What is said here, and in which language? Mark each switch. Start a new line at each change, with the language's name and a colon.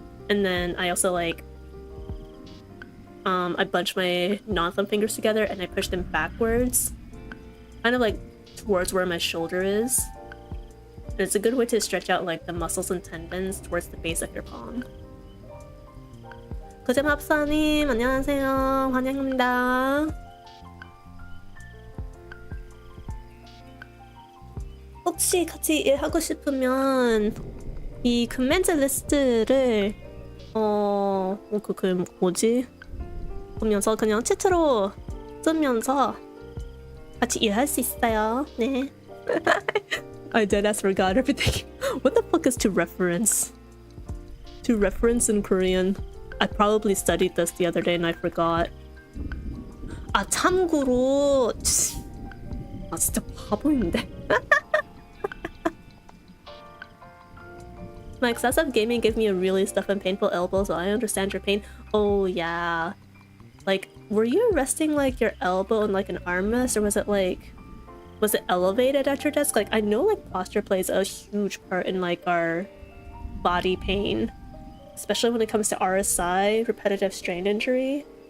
English: And then I also like I bunch my non-thumb fingers together and I push them backwards, kind of like towards where my shoulder is. And it's a good way to stretch out like the muscles and tendons towards the base of your palm.
Korean: 고재밥사님 안녕하세요. 환영합니다. 혹시 같이 일하고 싶으면 이 커맨드 리스트를 그 뭐지? 보면서 그냥 채트로 쓰면서 같이 일할 수 있어요. 네.
English: I deadass forgot everything. What the fuck is to reference? To reference in Korean. I probably studied this the other day and I forgot.
Korean: 아 참고로 아 진짜 바보인데.
English: My excessive gaming gave me a really stiff and painful elbow, so I understand your pain. Oh yeah. Like, were you resting like your elbow in like an armrest, or was it elevated at your desk? Like, I know like posture plays a huge part in like our body pain, especially when it comes to RSI, repetitive strain injury.